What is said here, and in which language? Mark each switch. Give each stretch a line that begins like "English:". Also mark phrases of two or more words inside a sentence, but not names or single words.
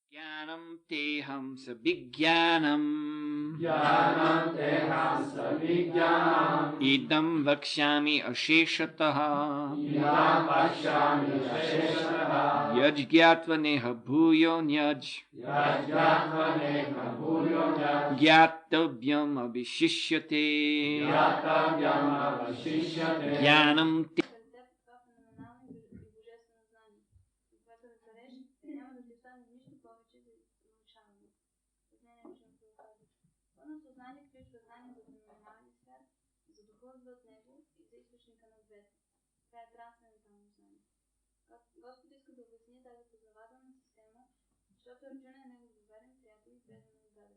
Sanskrit: ज्ञानं तेऽहं सविज्ञानम् इदं वक्ष्याम्य् अशेषतः यज् ज्ञात्वा नेह भूयो ऽन्यज् ज्ञातव्यम् अवशिष्यते ज्ञानम्
Bulgarian: Знание включва знание за феноменалния свят, за духа отвъд него и за източника на двете. Това е трансцендентално знание. Господ иска да обясни тази познавателна система, защото Арджуна е негов доверен приятел и предано отдаден.